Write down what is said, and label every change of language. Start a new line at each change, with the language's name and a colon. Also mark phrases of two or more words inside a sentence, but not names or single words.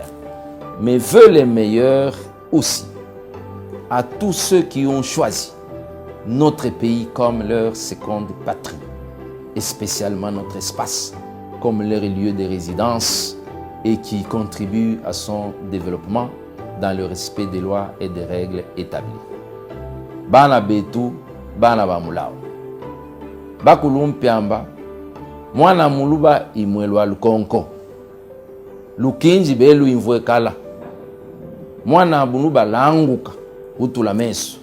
French: Mes vœux les meilleurs aussi à tous ceux qui ont choisi notre pays comme leur seconde patrie, et spécialement notre espace comme leur lieu de résidence et qui contribuent à son développement dans le respect des lois et des règles établies.
Luba-Lulua: Bana betu, bana bamulao. Bakulumpiamba, mwana muluba imwelwa lukonko. Lukinji belu imvwe kala. Mwana muluba languka, utula meso.